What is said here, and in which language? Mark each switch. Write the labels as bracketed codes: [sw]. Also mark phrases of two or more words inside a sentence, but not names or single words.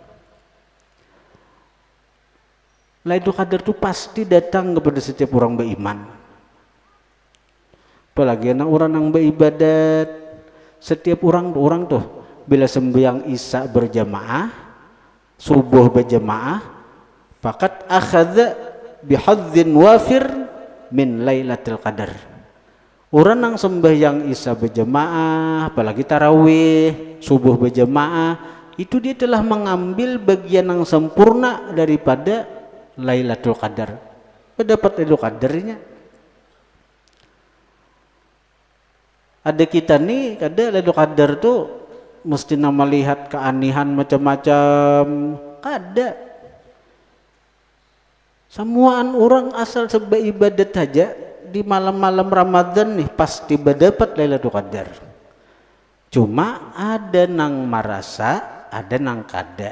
[bjn] Lailatul Qadar tuh pasti datang kepada setiap orang beriman. Apalagi anak orang yang beribadat, setiap orang tuh bila sembahyang isya berjamaah, subuh berjamaah, [ar] فقد أخذ بحظ وافر من ليلة القدر. [bjn] Orang yang sembahyang isya berjamaah, apalagi tarawih, subuh berjamaah, itu dia telah mengambil bagian yang sempurna daripada Lailatul Qadar. Dapat Lailatul Qadarnya. Ada kita nih, ada Lailatul Qadar tuh mesti melihat keanehan macam-macam. Ada. Semuaan orang asal sebagai ibadat saja di malam-malam Ramadan nih pasti berdapat Lailatul Qadar. Cuma ada nang merasa, ada nang kada.